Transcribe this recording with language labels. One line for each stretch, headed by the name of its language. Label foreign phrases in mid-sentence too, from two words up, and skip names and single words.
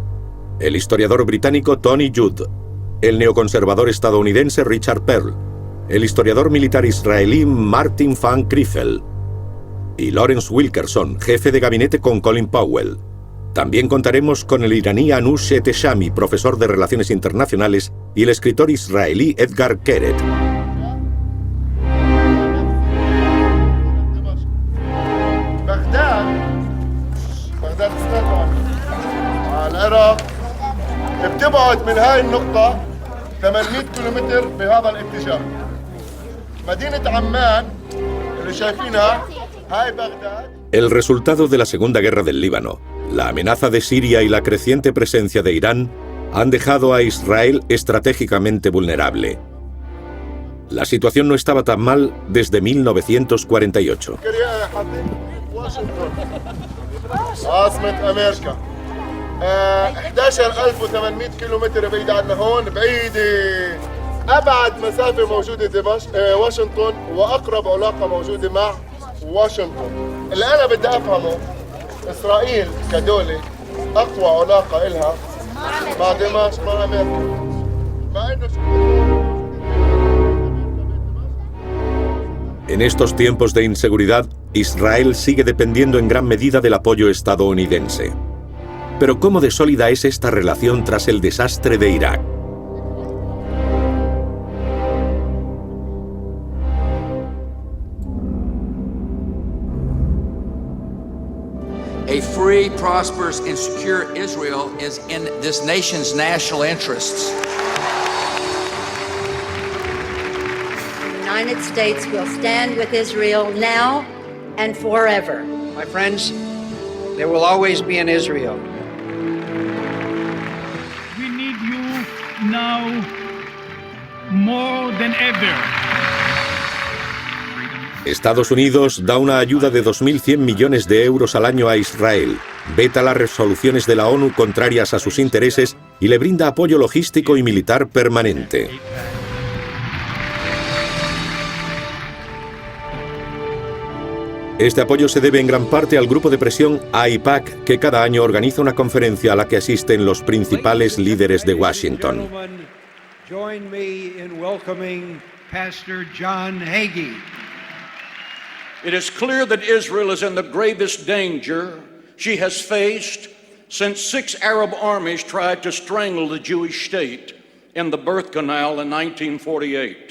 Spanish: El historiador británico Tony Judd, el neoconservador estadounidense Richard Perle, el historiador militar israelí Martin van Kriefel y Lawrence Wilkerson, jefe de gabinete con Colin Powell. También contaremos con el iraní Anush Eteshami, profesor de Relaciones Internacionales, y el escritor israelí Edgar Keret.
Arabic: بتبعد من هاي النقطة 800 كيلومتر بهذا الاتجاه. مدينة عمان اللي شايفينها هاي بغداد.
Spanish: El resultado de la Segunda Guerra del Líbano, la amenaza de Siria y la creciente presencia de Irán han dejado a Israel estratégicamente vulnerable. La situación no estaba tan mal desde 1948.
Arabic: عاصمة أمريكا 11800 كيلومتر بعيدة عنا هون بعيدة. أبعد مسافة موجودة دمشق واشنطن وأقرب علاقة موجودة مع واشنطن. اللي أنا بدي أفهمه إسرائيل كدولة أقوى علاقة إلها مع دمشق مع أمريكا. مع إنه
Spanish: En estos tiempos de inseguridad, Israel sigue dependiendo en gran medida del apoyo estadounidense. Pero ¿cómo de sólida es esta relación tras el desastre de Irak?
English: A free, prosperous, and secure Israel is in this nation's national interests. The United States will stand with Israel now and forever. My friends, there will always be an Israel. We need you now more than ever.
Spanish: Estados Unidos da una ayuda de 2.100 millones de euros al año a Israel, veta las resoluciones de la ONU contrarias a sus intereses y le brinda apoyo logístico y militar permanente. Este apoyo se debe en gran parte al grupo de presión AIPAC, que cada año organiza una conferencia a la que asisten los principales líderes de Washington.
English: Join me in welcoming Pastor John Hagee. It is clear that Israel is in the gravest danger she has faced since 6 Arab armies tried to strangle the Jewish state in the birth canal in 1948.